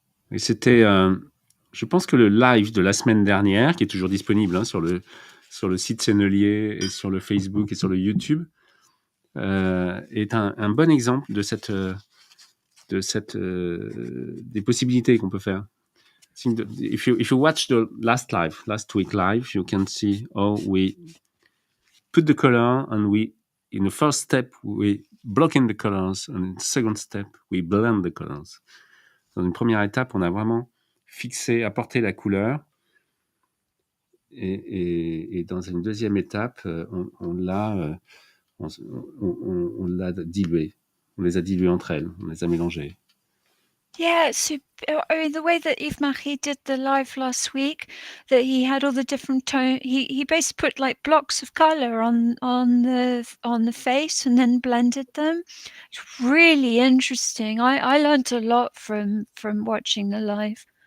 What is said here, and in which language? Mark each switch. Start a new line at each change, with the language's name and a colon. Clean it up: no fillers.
French: Et c'était, je pense que le live de la semaine dernière, qui est toujours disponible sur le site Sennelier et sur le Facebook et sur le YouTube, est un bon exemple de des possibilités qu'on peut faire.
English: If you watch the last week live, you can see how we put the color, and in the first step, we block in the colors, and in the second step, we blend the colors.
French: Dans une première étape, on a vraiment apporté la couleur, et dans une deuxième étape, on l'a dilué. On les a dilués entre elles, on les a mélangées.
English: Yeah, the way that Yves-Marie did the live last week, that he had all the different tone. He basically put like blocks of color on the face and then blended them. It's really interesting. I learned a lot from watching the live.